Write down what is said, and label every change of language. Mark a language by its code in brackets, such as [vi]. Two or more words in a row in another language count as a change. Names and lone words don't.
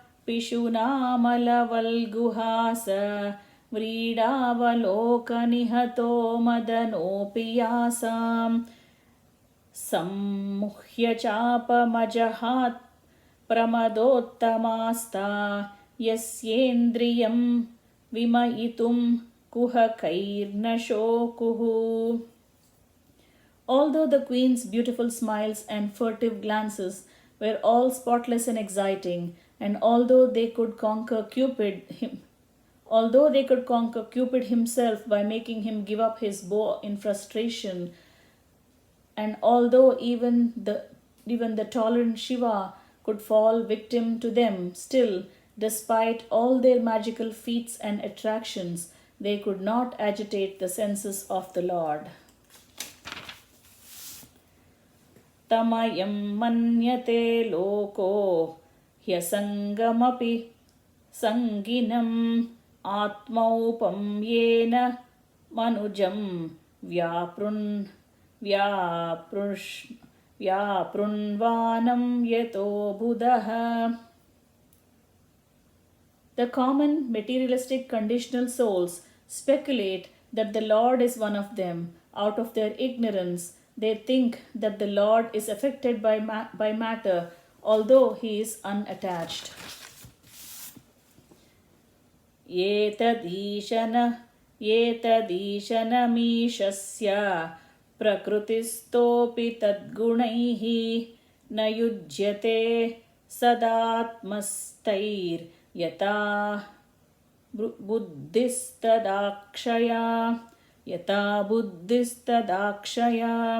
[sa] पिशुनामलवल्गुहास व्रीडावलोकनिहतो मदनोऽपि यासाम् सम्मुह्य चापमजहात् प्रमदोत्तमास्ता यस्येन्द्रियं विमयितुं कुहकैर्न शोकुः. [en] Although the queen's beautiful smiles and furtive glances were all spotless and exciting, and although they could conquer Cupid himself by making him give up his bow in frustration, and although even the tolerant Shiva could fall victim to them, still, despite all their magical feats and attractions, they could not agitate the senses of the Lord. [sa] तमयम् मन्यते लोको ह्यसङ्गमपि सङ्गिनम् आत्मौपम् येन मनुजम् व्यापृण्वानम् यतो बुद्ध. [en] The common materialistic conditional souls speculate that the Lord is one of them. Out of their ignorance, they think that the Lord is affected by matter, although he is unattached. [sa] येतदीशनमीशस्य प्रकृतिस्तोऽपि तद्गुणैहि न युज्यते सदात्मस्तैर् यत बुद्धिस्तदक्षया.